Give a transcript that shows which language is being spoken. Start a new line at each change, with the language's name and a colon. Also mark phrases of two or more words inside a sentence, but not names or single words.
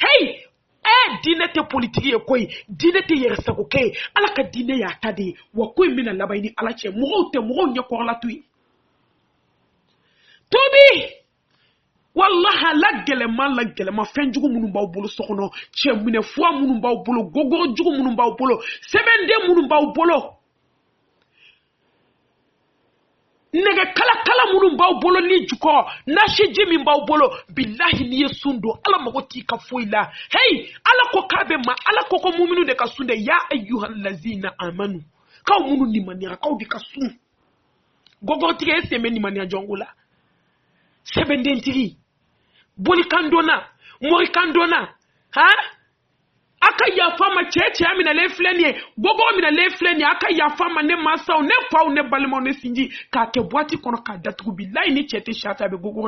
Bambara: diinɛ tɛ politiki ye koyi diinɛ tɛ yɛrɛsagokɛ ye ala ka diinɛ y'a ta de ye wa ko in bɛna laban ni ala cɛ mɔgɔw ɲɛ kɔrɔla to yen tobi wallahi la gɛlɛma fɛn jugu minnu b'aw bolo so kɔnɔ cɛ minɛ fuwa minnu b'aw bolo gogoro jugu minnu b'aw bolo sɛbɛnden minnu b'aw bolo nɛgɛ kala minnu b'aw bolo ni jukɔrɔ nasiji min b'aw bolo billahi n'i ye sun don ala mago t'i ka foyi la ala ko k'a bɛ ma ala ko muminu de ka sun dɛ
Arabic: يا أيها الذين آمنوا
Bambara: k'aw minnu limaniyara k'aw de ka sun gogorotigi e sen bɛ limaniya jɔnko la sɛbɛndentigi bolikandona morikandona aka yafa ma cɛ minɛlen filɛ nin ye gogo minɛlen filɛ nin ye aka yafa ma ne masaw ne faw ne balimaw ne sinji k'a kɛ boîte kɔnɔ k'a datugu billahi ni cɛ tɛ sata a bɛ gogo